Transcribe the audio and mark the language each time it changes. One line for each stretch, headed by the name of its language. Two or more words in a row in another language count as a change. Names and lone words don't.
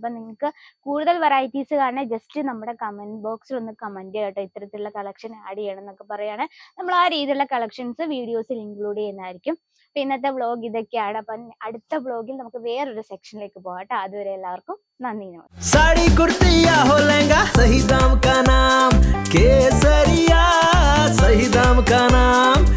Malayalam: അപ്പൊ നിങ്ങൾക്ക് കൂടുതൽ വെറൈറ്റീസ് കാണാൻ ജസ്റ്റ് നമ്മുടെ
English: comment boxil
Malayalam: ഒന്ന് കമന്റ് ചെയ്യട്ടോ, ഇത്തരത്തിലുള്ള
English: collection add
Malayalam: ചെയ്യണം എന്നൊക്കെ പറയാണ്. നമ്മൾ ആ രീതിയിലുള്ള കളക്ഷൻസ്
English: videosil include
Malayalam: ചെയ്യുന്നതായിരിക്കും. അപ്പൊ ഇന്നത്തെ വ്ലോഗ് ഇതൊക്കെയാണ്. അപ്പൊ അടുത്ത വ്ലോഗിൽ നമുക്ക് വേറൊരു സെക്ഷനിലേക്ക് പോകാം കേട്ടോ. അതുവരെ എല്ലാവർക്കും നന്ദി.
Hindi: साड़ी कुर्ती या हो लहंगा, सही दाम का नाम केसरिया, सही दाम का नाम।